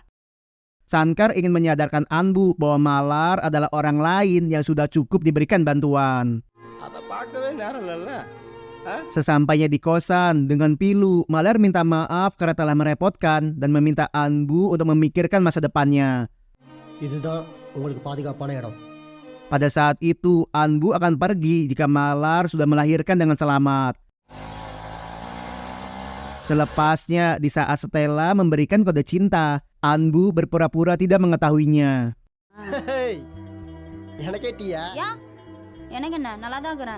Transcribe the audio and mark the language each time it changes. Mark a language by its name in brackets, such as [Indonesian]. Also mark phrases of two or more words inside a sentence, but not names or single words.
[Indonesian] Sankar ingin menyadarkan Anbu bahwa Malar adalah orang lain yang sudah cukup diberikan bantuan. Sesampainya di kosan, dengan pilu, Malar minta maaf karena telah merepotkan dan meminta Anbu untuk memikirkan masa depannya. [Tamil] இதுதான் உங்களுக்கு பாதுகாப்பான இடம். [Indonesian] Pada saat itu, Anbu akan pergi jika Malar sudah melahirkan dengan selamat. Selepasnya, di saat Stella memberikan kode cinta, Anbu berpura-pura tidak mengetahuinya. [Tamil] ஹேய், எனக்கே டீயா? யா எனக்கு என்ன நல்லா தான் இருக்கிறேன்.